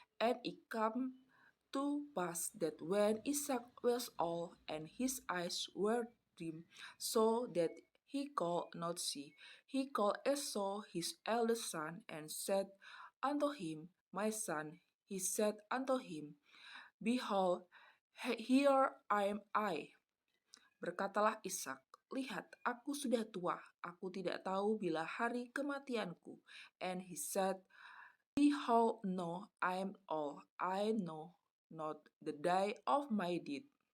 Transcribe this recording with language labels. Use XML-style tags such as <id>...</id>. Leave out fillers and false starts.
<en>And it come to pass that when Isaac was old and his eyes were dim, so that he could not see, he called Esau his eldest son, and said unto him, "My son," he said unto him, "Behold, here am I."</en> <id>Berkatalah Ishak, "Lihat, aku sudah tua, aku tidak tahu bila hari kematianku."</id> <en>And he said, "Behold, no, I am old, I know not the day of my death."</en>